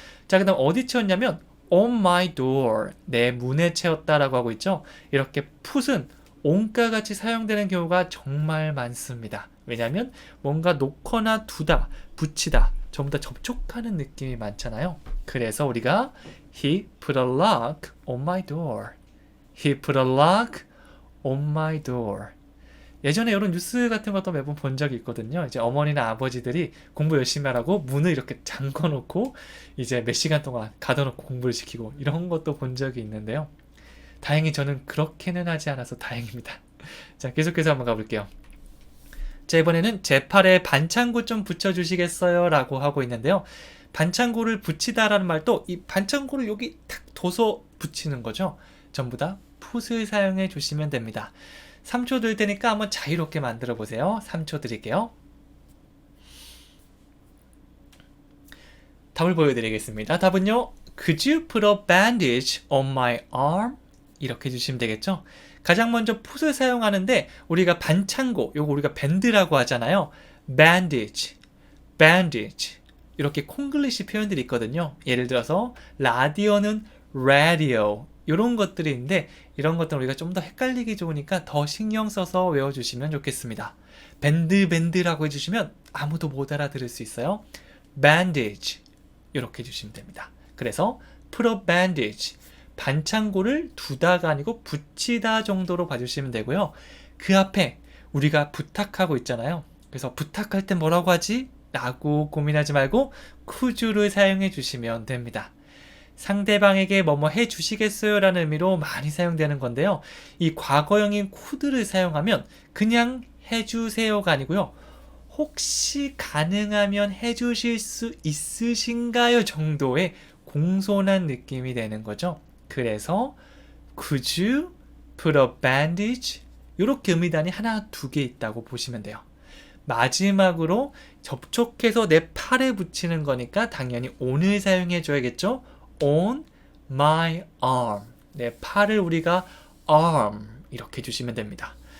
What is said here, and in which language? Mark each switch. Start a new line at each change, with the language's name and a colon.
Korean: 자, 그 다음 어디 채웠냐면
English: on my door,
Korean: 내 문에 채웠다라고 하고 있죠. 이렇게 put은 on과 같이 사용되는 경우가 정말 많습니다. 왜냐하면 뭔가 놓거나 두다, 붙이다 전부 다 접촉하는 느낌이 많잖아요. 그래서 우리가
English: He put a lock on my door. He put a lock on my door.
Korean: 예전에 이런 뉴스 같은 것도 매번 본 적이 있거든요. 이제 어머니나 아버지들이 공부 열심히 하라고 문을 이렇게 잠궈놓고 이제 몇 시간 동안 가둬놓고 공부를 시키고 이런 것도 본 적이 있는데요. 다행히 저는 그렇게는 하지 않아서 다행입니다. 자, 계속해서 한번 가볼게요. 자, 이번에는 제 팔에 반창고 좀 붙여주시겠어요? 라고 하고 있는데요. 반창고를 붙이다라는 말도 이 반창고를 여기 탁 둬서 붙이는 거죠. 전부 다 put을 사용해 주시면 됩니다. 3초 들 테니까 한번 자유롭게 만들어 보세요. 3초 드릴게요. 답을 보여드리겠습니다. 답은요.
English: Could you put a bandage on my arm?
Korean: 이렇게 해주시면 되겠죠. 가장 먼저 put을 사용하는데 우리가 반창고, 요거 우리가 밴드라고 하잖아요. bandage, bandage 이렇게 콩글리시 표현들이 있거든요. 예를 들어서 라디오는 radio 이런 것들이 있는데 이런 것들은 우리가 좀 더 헷갈리기 좋으니까 더 신경 써서 외워주시면 좋겠습니다. 밴드라고 해주시면 아무도 못 알아들을 수 있어요. bandage 이렇게 해주시면 됩니다. 그래서
English: put a bandage
Korean: 반창고를 두다가 아니고 붙이다 정도로 봐주시면 되고요. 그 앞에 우리가 부탁하고 있잖아요. 그래서 부탁할 때 뭐라고 하지? 라고 고민하지 말고 could를 사용해 주시면 됩니다. 상대방에게 뭐뭐 해주시겠어요? 라는 의미로 많이 사용되는 건데요. 이 과거형인 could를 사용하면 그냥 해주세요가 아니고요. 혹시 가능하면 해주실 수 있으신가요? 정도의 공손한 느낌이 되는 거죠. 그래서
English: could you put a bandage?
Korean: 이렇게 의미단이 하나, 두 개 있다고 보시면 돼요. 마지막으로 접촉해서 내 팔에 붙이는 거니까 당연히 on을 사용해 줘야겠죠.
English: on my arm.
Korean: 내 팔을 우리가 arm 이렇게 해주시면 됩니다.